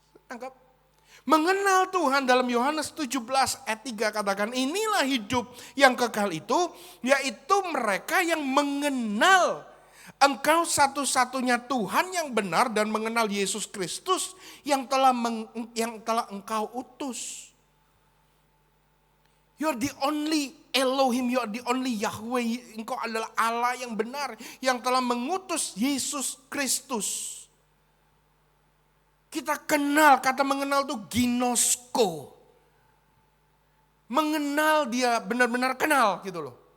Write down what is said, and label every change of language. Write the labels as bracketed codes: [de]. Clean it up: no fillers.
[id] Tangkap. Mengenal Tuhan dalam Yohanes 17 ayat 3 katakan, inilah hidup yang kekal itu, yaitu mereka yang mengenal Engkau satu-satunya Tuhan yang benar dan mengenal Yesus Kristus yang telah engkau utus. [en] You're the only Elohim, you're the only Yahweh. [id] Engkau adalah Allah yang benar yang telah mengutus Yesus Kristus. Kita kenal, kata mengenal itu ginosko. Mengenal dia, benar-benar kenal gitu loh.